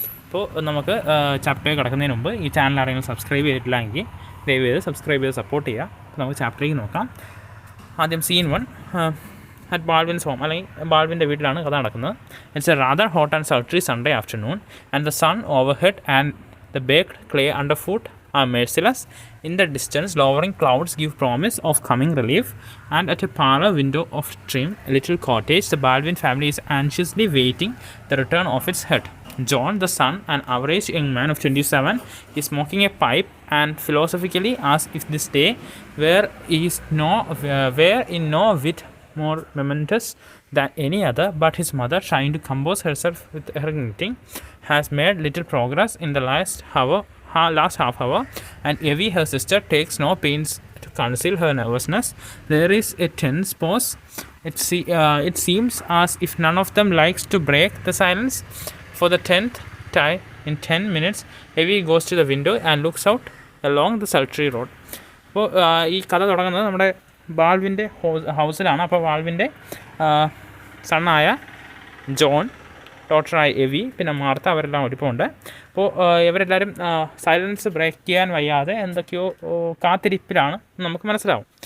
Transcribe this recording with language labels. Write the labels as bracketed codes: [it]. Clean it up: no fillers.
[ml] അപ്പോൾ നമുക്ക് ചാപ്റ്ററിൽ കിടക്കുന്നതിന് മുമ്പ് ഈ ചാനൽ ആരെങ്കിലും സബ്സ്ക്രൈബ് ചെയ്തിട്ടില്ലെങ്കിൽ ദയവ് ചെയ്ത് സബ്സ്ക്രൈബ് ചെയ്ത് സപ്പോർട്ട് ചെയ്യുക. അപ്പോൾ നമുക്ക് ചാപ്റ്ററിലേക്ക് നോക്കാം. ആദ്യം [en] scene 1 at Baldwin's home, [ml] അല്ലെങ്കിൽ ബാൾവിൻ്റെ വീട്ടിലാണ് കഥ നടക്കുന്നത്. [en] It's a rather hot and sultry Sunday afternoon and the sun overhead and the baked clay under foot are merciless. In the distance, lowering clouds give promise of coming relief, and at a parlor window of trim little cottage, the Baldwin family is anxiously waiting the return of its head. John, the son, an average young man of 27, is smoking a pipe and philosophically asks if this day were in no whit more momentous than any other, but his mother, trying to compose herself with her knitting, has made little progress in the last half hour, and Evie, her sister, takes no pains to conceal her nervousness. There is a tense pause. It seems as if none of them likes to break the silence. For the 10th time in 10 minutes, Evie goes to the window and looks out along the sultry road. [ml] അപ്പോൾ ഈ കഥ തുടങ്ങുന്നത് നമ്മുടെ ബാൾവിൻ്റെ ഹൗസിലാണ്. അപ്പോൾ ബാൾവിൻ്റെ സണ്ണായ John, ഡോക്ടറായ എവി, പിന്നെ Martha, അവരെല്ലാം ഒരുപ്പമുണ്ട്. അപ്പോൾ ഇവരെല്ലാവരും സൈലൻസ് ബ്രേക്ക് ചെയ്യാൻ വയ്യാതെ എന്തൊക്കെയോ കാത്തിരിപ്പിലാണ് നമുക്ക് മനസ്സിലാവും.